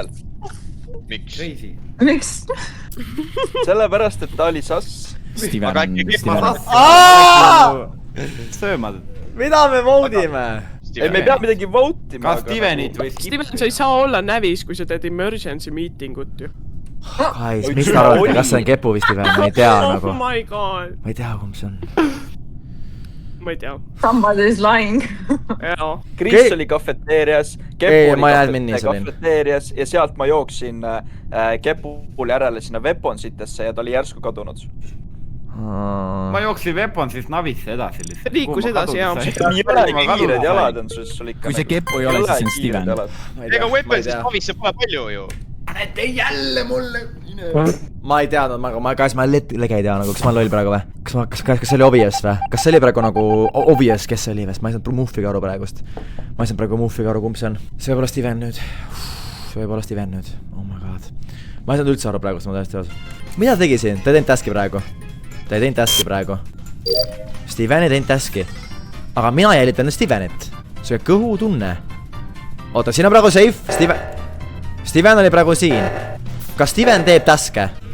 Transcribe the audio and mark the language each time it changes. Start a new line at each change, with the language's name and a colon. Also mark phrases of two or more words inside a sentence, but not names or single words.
Estonian: miks ? Crazy . miks ? sellepärast , et ta oli sass . Steven Aga äkki Kepp- söömad . mida me vote ime ? ei , me ei pea midagi vote ima . kas Stevenit või Steven , sa ei saa olla navis , kui sa teed
English: emergency meeting
Estonian: ut ju . Guys , mis te arvate , kas see on Kepu või Steven , ma ei tea nagu
English: oh . my god ,
Estonian: ma ei tea , kumb see on . ma ei tea .
English: Somebody is lying .
Estonian: jaa . Kris oli kafeteerias , Ei, Kepu ma ei oli adminis olin. kafeteerias ja sealt ma jooksin Kepule järele sinna weaponsitesse ja ta oli järsku kadunud . ma jooksin Weaponsist navisse edasi lihtsalt . Liikus edasi, jaa. nii olegi kiired jalad on sul ikka . Kui see Kepu ei ole, siis see on Steven. ega Weaponsist navisse pole palju ju . ma ei teadnud , kas ma lege ei tea nagu , kas ma olen loll praegu või ? kas see oli obvious või ? kas see oli praegu nagu obvious , kes see oli või ? ma ei saanud Muffiga aru praegust . ma ei saanud praegu Muffiga aru , kumb see on . see võib olla Steven nüüd . see võib olla Steven nüüd .
English: Oh my god .
Estonian: ma ei saanud üldse aru praegust , ma täiesti ausalt . mida ta tegi siin ? ta ei teinud task'i praegu . ta ei teinud task'i praegu . Steven ei teinud task'i . aga mina jälitan Stevenit . see kõhutunne . oota , siin on praegu safe . Steven oli praegu siin . kas Steven teeb task'e ?